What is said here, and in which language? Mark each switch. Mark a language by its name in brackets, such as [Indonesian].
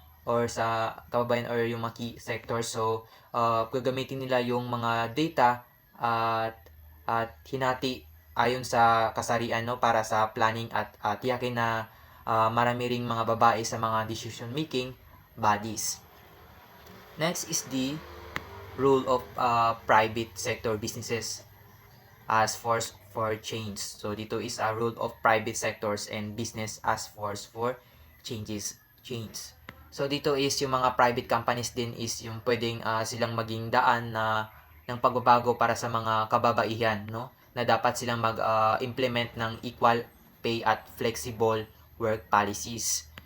[Filipino] Or sa kababayan or yung mga key sector. So, gagamitin nila yung mga data at hinati ayon sa kasarian, no? Para sa planning at tiyakin na marami ring mga babae sa mga decision making bodies. [English] Next is the role of private sector businesses as force for change. So, dito is a role of private sectors and business as force for change. [Filipino] So, dito is yung mga private companies din is yung pwedeng silang maging daan ng pagbabago para sa mga kababaihan, no? Na dapat silang mag-implement ng equal pay at flexible work policies.